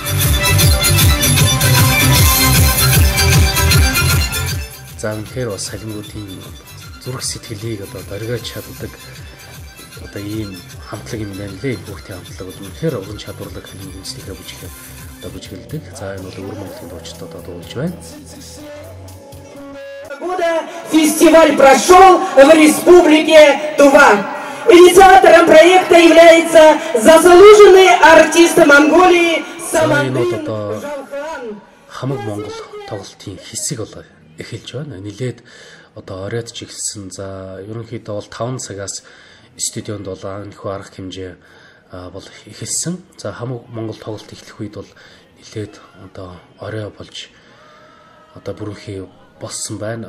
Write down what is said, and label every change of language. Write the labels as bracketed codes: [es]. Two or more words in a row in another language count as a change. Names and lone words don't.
[mn] За үнэхээр бас Халимгуудын зүрх сэтгэлийг одоо дөргиж чаддаг одоо ийм хамтлаг юм байна лээ. Хүүхдийн хамтлаг бол үнэхээр уран чадварлаг Халимгийн стихээ бүжиглээ одоо бүжгэлдэг. За энэ бол Өвөр Монголын дуучид одоо дуулж байна. [ru] Года фестиваль прошел в республике Тува. Инициатором проекта является заслуженный артист Монголии Самантай Жалхан. [mn] Хамаг Монгол тоглолтын хэсэг бол эхэлж байна. Нилээд одоо оройд ч эхэлсэн. За ерөнхийдөө бол 5 цагаас стадионд бол энэхүү арга хэмжээ бол эхэлсэн. За Хамаг Монгол тоглолт эхлэх үед бол нилээд одоо орой болж одоо бүрэнхий болсон байна.